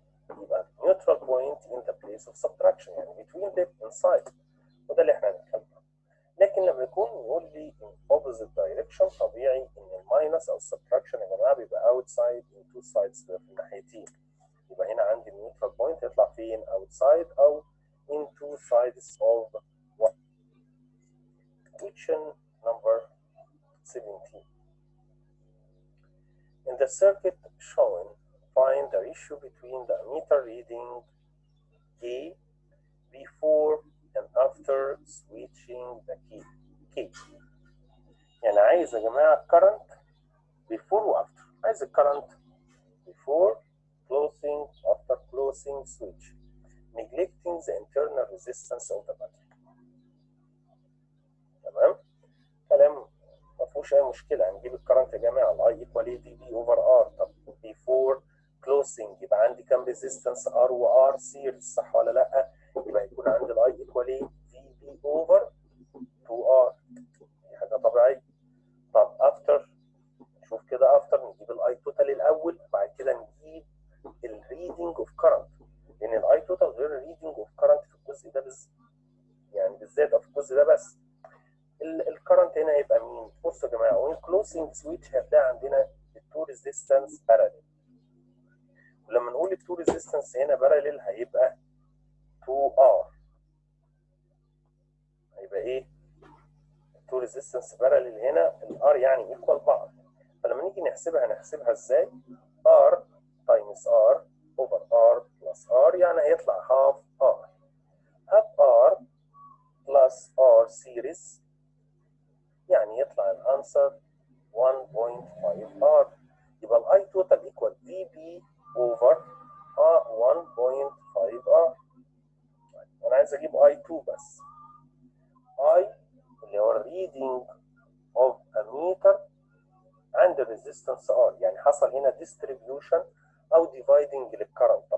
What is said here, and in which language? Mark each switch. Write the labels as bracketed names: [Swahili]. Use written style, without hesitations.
[English] يبقى neutral point in the place of subtraction [Arabic] يعني [English] between them inside. [Arabic] وده اللي احنا هنتكلم عنه. لكن لما يكون يقول لي [English] in opposite direction [Arabic] طبيعي ان الماينس او السبتراكشن يا جماعه بيبقى outside in two sides في الناحيتين. يبقى هنا عندي [English] neutral point يطلع فين؟ outside او in two sides of one. Question number 17. In the circuit shown, find the ratio between the ammeter reading A before and after switching the key K. [Arabic] يعني عايز يا جماعة [English] current before [Arabic] و after. [English] عايز current before closing, after closing switch, neglecting the internal resistance of the battery. [Arabic] تمام؟ كلام ما فيهوش أي مشكلة. هنجيب الكرنت يا جماعة الأي إيكوال إيه دي بي أوفر آر. طب before closing يبقى عندي كام ريزيستنس؟ ار وار سيريز، صح ولا لأ؟ يبقى يكون عندي الأي إيكوال إيه دي بي أوفر 2 ار. دي حاجة طبيعية. طب افتر، نشوف كده افتر نجيب الاي توتال الاول، بعد كده نجيب الريدنج اوف كرنت، لان الاي توتال غير الريدنج اوف كرنت في الجزء ده يعني بالذات في الجزء ده بس. الكرنت هنا هيبقى مين؟ بصوا يا جماعه، وين كلوزنج سويتش هتلاقي عندنا التو ريزيستنس باراليل. ولما نقول التو ريزيستنس هنا باراليل هيبقى 2 ار. هيبقى ايه؟ التو ريزيستنس باراليل هنا الار يعني ايكوال بعض. فلما نيجي نحسبها ازاي؟ [English] R times R over R plus R يعني هيطلع half R. half R plus R series يعني يطلع الانسر 1.5 R. يبقى الاي total equal the V over 1.5 R. [Arabic] انا عايز اجيب اي 2 بس. اي اللي هو الريدنج اوف اميتر عند الريزيستنس ار، يعني حصل هنا ديستريبيوشن او ديفايدنج للكرنت.